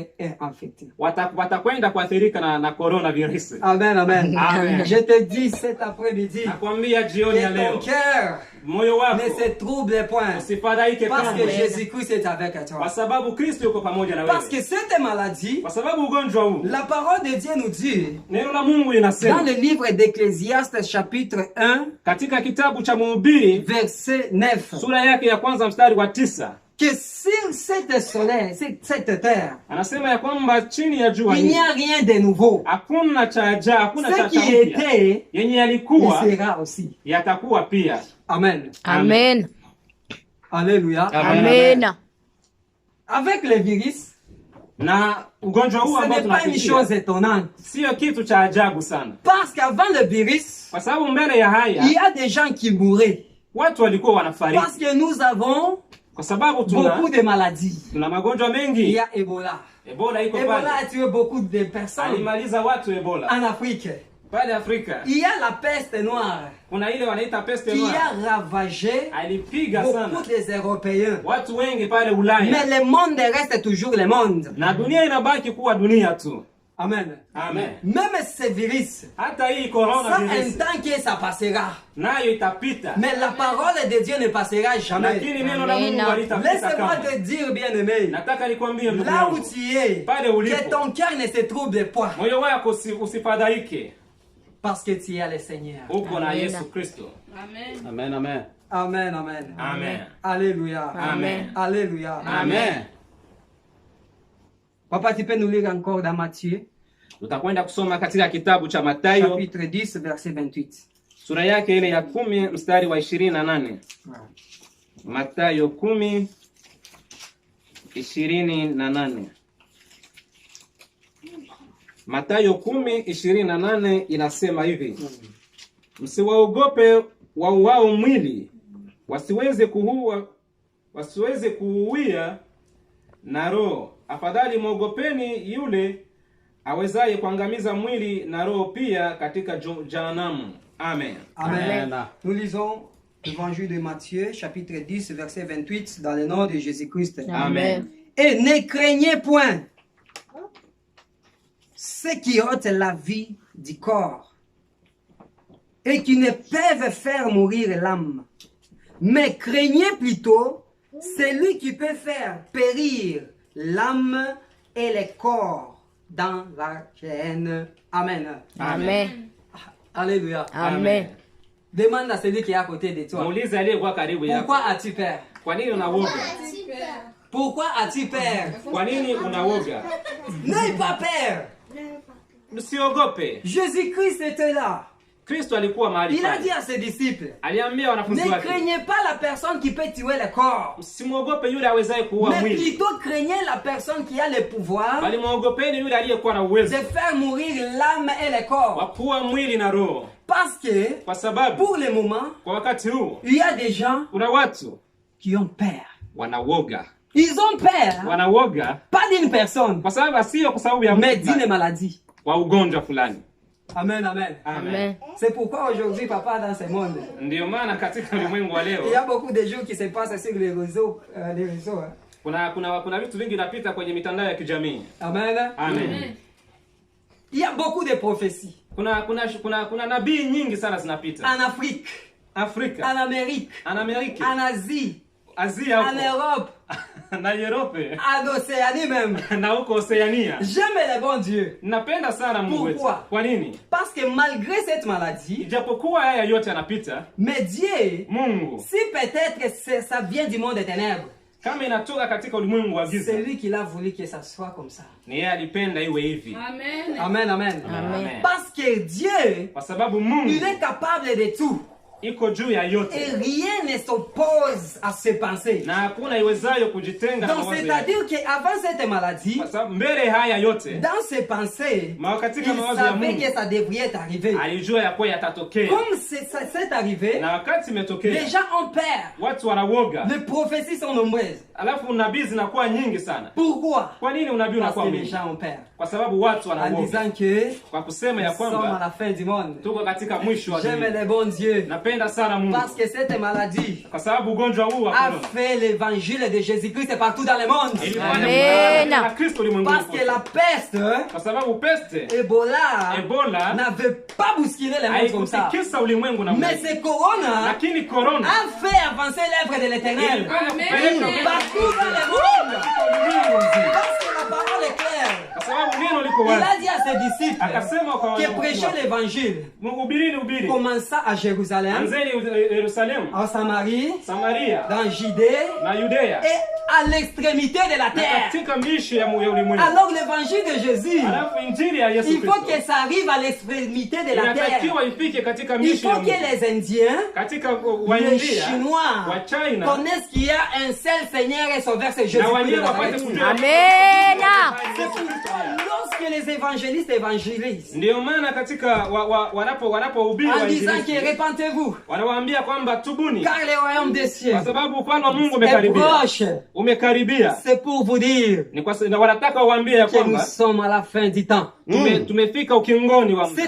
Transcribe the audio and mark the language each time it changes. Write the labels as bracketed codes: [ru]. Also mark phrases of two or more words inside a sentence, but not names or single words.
[fr] être infectés. [sw] watakwenda kuathirika na coronavirus. Amen, amen. Amen. [fr] Je te dis cet après-midi [sw] Nakwambia jioni ya [fr] que ton [sw] leo, [fr] cœur [sw] moyo [fr] ne [sw] wako [fr] se trouble point. [sw] usifadhaike [fr] Parce que [sw] kamwe, [fr] Jésus-Christ est avec [sw] kwa [fr] toi. [sw] sababu Kristo yuko pamoja na [fr] Parce que [sw] wewe. [fr] cette maladie, [sw] Kwa sababu ugonjwa huu, [fr] la parole de Dieu nous dit, [sw] neno la Mungu [fr] dans [sw] linasema [fr] le livre d'Ecclésiaste chapitre 1, [sw] katika kitabu cha Mhubiri [fr] verset 9, [sw] sura yake ya kwanza mstari wa 9, [fr] que sur cette soleil, cette terre, [sw] anasema ya kwamba chini ya jua [fr] il n'y [sw] hili [fr] a rien de nouveau. [sw] hakuna cha ajabu, hakuna [fr] Ce [sw] cha [fr] qui [sw] mpya. [fr] était, [sw] Yenye [fr] il [sw] yalikuwa [fr] sera aussi. [sw] yatakuwa pia. Amen. Amen. Alléluia. Amen. [fr] Avec le virus, [sw] Na ugonjwa huu [fr] ce [sw] ambao [fr] n'est pas une chose [sw] tunapitia [fr] étonnante. [sw] sio kitu cha ajabu sana, [fr] Parce qu'avant le virus, [sw] kwa sababu mbele ya haya [fr] il y a des gens qui mouraient. [sw] watu walikuwa [fr] Parce [sw] wanafariki, [fr] que nous avons [sw] kwa sababu [fr] beaucoup de maladies. [sw] tuna magonjwa [fr] Il y [sw] mengi. [fr] a Ebola. [sw] Ebola iko [fr] Ebola [sw] pale, [fr] a tué beaucoup de personnes [sw] alimaliza watu Ebola [fr] en Afrique. [sw] pale Afrika. [fr] Il y a la peste noire [sw] Kuna ile wanaita peste [fr] qui [sw] noire, [fr] a ravagé [sw] alipiga sana [fr] beaucoup des Européens. [sw] watu wengi pale [fr] Mais [sw] Ulaya, [fr] le monde reste toujours le monde. [sw] na dunia inabaki kuwa dunia tu. Amen. Amen. [fr] Même ce virus, [sw] Hata hii [fr] ça [sw] corona [fr] un [sw] virus [fr] temps que ça passera. [sw] nayo itapita, [fr] Mais la parole de Dieu ne passera jamais. [sw] lakini neno la Mungu Amen. halitapita [fr] Laisse-moi [sw] kamwe. [fr] te dire, bien-aimé, [sw] Nataka nikwambie ndugu [fr] là où [sw] yangu, [fr] tu es, [sw] pale ulipo, [fr] que ton cœur ne se trouble pas. [sw] moyo wako usifadhaike, [fr] Parce que tu as le Seigneur. [sw] uko na Amen. Yesu Kristo. Amen. Amen, amen. Amen, amen. Amen. Alléluia. Amen. Alléluia. Amen. [fr] Papa, tu peux nous lire encore dans Matthieu, [sw] Tutakwenda kusoma katika kitabu cha Mathayo [fr] chapitre 10, verset 28. [sw] sura yake ile ya 10 mstari wa 28. Mathayo 10:28. Mathayo 10:28 inasema hivi: msiwaogope wauao mwili, wasiweze kuuia na roho. Afadhali mwogopeni yule awezaye kuangamiza mwili na roho pia katika jehanamu. Amen. Amen. [fr] Nous lisons l'évangile de Matthieu, chapitre 10, verset 28, dans le nom de Jésus-Christ. Amen. Et ne craignez point ceux qui ôtent la vie du corps et qui ne peuvent faire mourir l'âme, mais craignez plutôt celui qui peut faire périr l'âme et le corps dans la géhenne. Amen. Amen. Alléluia. Amen. Demande à celui qui est à côté de toi. [sw] Muulize aliyekuwa karibu yako, [fr] Pourquoi as-tu peur? [sw] kwa nini unawoga? [fr] Pourquoi as-tu peur? [sw] Kwa nini unawoga? [fr] N'aie pas peur. [sw] Msiogope. [fr] Jésus-Christ était là. [sw] Kristo alikuwa mahali [fr] Il a dit [sw] pale, [fr] à ses disciples, [sw] aliambia wanafunzi [fr] ne [sw] wake, [fr] craignez pas la personne qui peut tuer le corps, [sw] msimwogope yule awezaye kuua [fr] mais [sw] mwili, [fr] plutôt craignez la personne qui a le pouvoir [sw] bali mwogopeni yule aliyekuwa na [fr] de [sw] uwezo [fr] faire mourir l'âme et le corps. [sw] wa kuua mwili na roho. [fr] Parce que, [sw] Kwa sababu [fr] pour le moment, [sw] kwa wakati huu [fr] il y a des gens [sw] kuna watu [fr] qui ont peur. [sw] wanawoga, [fr] Ils ont peur, [sw] wanawoga [fr] pas d'une personne, [sw] kwa sababu sio kwa sababu ya [fr] mais [sw] mtu [fr] d'une [sw] fulani, [fr] maladie. [sw] wa ugonjwa fulani. Amen, amen. Amen. [fr] C'est pourquoi aujourd'hui, papa, dans ce monde, [sw] Ndiyo maana katika ulimwengu wa [fr] il y [sw] leo [fr] a beaucoup de jours qui se passent sur les réseaux. Hein. [sw] kuna vitu vingi vinapita kwenye mitandao ya kijamii. Amen. Amen. [fr] Il y a beaucoup de prophéties [sw] Kuna nabii nyingi sana zinapita [fr] en Afrique, [sw] Afrika, [fr] en Amérique, [sw] en Amerika, [fr] en Asie, [sw] Asia [fr] en [sw] huko [fr] Europe, [sw] na Europe [fr] en Océanie même. [sw] na huko Oceania. [fr] J'aime le bon Dieu. [sw] Napenda sana Mungu wetu. [fr] Pourquoi? [sw] Kwa nini? [fr] Parce que malgré cette maladie, [sw] Ijapokuwa haya yote yanapita, [fr] mais Dieu, [sw] Mungu [fr] si peut-être ça vient du monde des ténèbres, [sw] kama inatoka katika ulimwengu wa [fr] c'est [sw] giza, [fr] lui qui l'a voulu que ça soit comme ça. [sw] ni yeye alipenda iwe hivi. Amen. Amen, amen. Amen. [fr] Parce que Dieu, [sw] Kwa sababu [fr] il [sw] Mungu [fr] est capable de tout. [sw] iko juu ya [fr] Et [sw] yote, [fr] rien ne s'oppose à ses pensées. [sw] na hakuna iwezayo kujitenga na [fr] Donc [sw] mawazo yake. [fr] c'est-à-dire qu'avant cette maladie, [sw] Kwa sababu mbele haya yote, [fr] dans ses pensées, [sw] katika [fr] il [sw] mawazo ya [fr] savait [sw] Mungu [fr] que ça devrait arriver. [sw] alijua ya kuwa yatatokea, [fr] Comme ça s'est arrivé, [sw] na wakati [fr] les [sw] imetokea [fr] gens ont peur. [sw] watu wanawoga, [fr] Les prophéties sont nombreuses. [sw] alafu unabii zinakuwa nyingi sana. [fr] Pourquoi? [sw] Kwa nini unabii [fr] Parce [sw] unakuwa [fr] que les [sw] mwingi? [fr] gens ont peur. [sw] Kwa sababu watu [fr] En [sw] wanawoga, [fr] disant que [sw] kwa kusema ya [fr] nous sommes à [sw] kwamba [fr] la fin du monde. [sw] tuko katika mwisho wa [fr] J'aime [sw] dunia. [fr] les bons dieux. [sw] Napenda sana Mungu [fr] Parce que cette maladie [sw] kwa sababu ugonjwa huu wa [fr] a [sw] corona [fr] fait l'évangile de Jésus-Christ partout dans le monde. [sw] ilifanya Amen. na Kristo ulimwenguni [fr] Parce que [sw] kote. [fr] la peste, [sw] Kwa sababu peste, Ebola [fr] n'avait pas bousculé le monde comme ça. [sw] haikutikisa ulimwengu na [fr] Mais [sw] Mungu, [fr] ce corona [sw] lakini corona [fr] a fait avancer l'œuvre de l'éternel [sw] ilifanya Amen. kupeleka [fr] partout dans le monde. Parce que la parole est claire. [sw] kwa sababu neno liko [fr] Il [sw] wazi. [fr] a dit à ses disciples [sw] Akasema kwa [fr] que prêcher l'évangile [sw] ubiri [fr] commença à Jérusalem, [sw] anzeni Yerusalemu, [fr] en Samarie, [sw] Samaria [fr] dans Judée [sw] na Yudea [fr] et à l'extrémité de la [sw] na [fr] terre. [sw] katika mishi ya ulimwengu. [fr] Alors l'évangile de Jésus, [sw] Alafu injili ya Yesu [fr] il faut [sw] Kristo [fr] que ça arrive à l'extrémité de la terre. [sw] inatakiwa ifike katika [fr] Il [sw] mishi ya [fr] faut que [sw] Mungu. [fr] les Indiens, [sw] Katika [fr] les [sw] Waindia, [fr] Chinois [sw] wa China [fr] connaissent qu'il y a un seul Seigneur et Sauveur, c'est [sw] na [fr] Jésus-Christ de [sw] Wanyema wapate [fr] Nazareth. [sw] kujua Amen. [fr] C'est pourquoi lorsque les évangélistes évangélisent, [sw] ndio maana katika wanapohubiri [fr] en disant que [sw] wainjilisti [fr] repentez-vous, [sw] wanawaambia kwamba tubuni, [fr] car le royaume des cieux [sw] kwa sababu ufalme wa Mungu [fr] est [sw] umekaribia. [fr] proche, [sw] Umekaribia. [fr] c'est pour vous dire [sw] Ni kwa na wanataka waambie ya [fr] que nous [sw] kwamba [fr] sommes à la fin du temps. [sw] tumefika ukingoni wa muda.